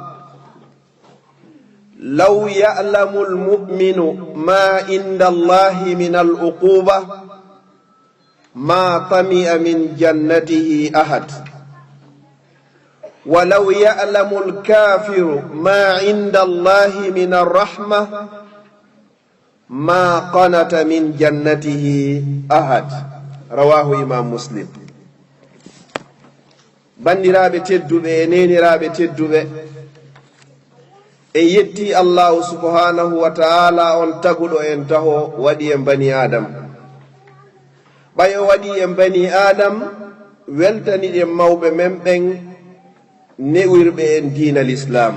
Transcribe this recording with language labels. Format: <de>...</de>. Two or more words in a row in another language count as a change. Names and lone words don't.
<ar>لو يعلم المؤمن ما عند الله من العقوبة ما طمئ من جنته أحد، ولو يعلم الكافر ما عند الله من الرحمة ما قنت من جنته أحد. رواه إمام مسلم.</ar> <ff>bandiraɓe tedduɓe e neniraɓe tedduɓe, en yetti</ff> <ar>الله سبحانه وتعالى</ar> <ff>on taguɗo en taho waɗi en</ff> <ar>بني آدم.</ar> <ff>ɓay o waɗi en</ff> <ar>بني آدم</ar> <ff>weltaniɗen mawɓe men ɓen newirɓe en diina l'islam.</ff>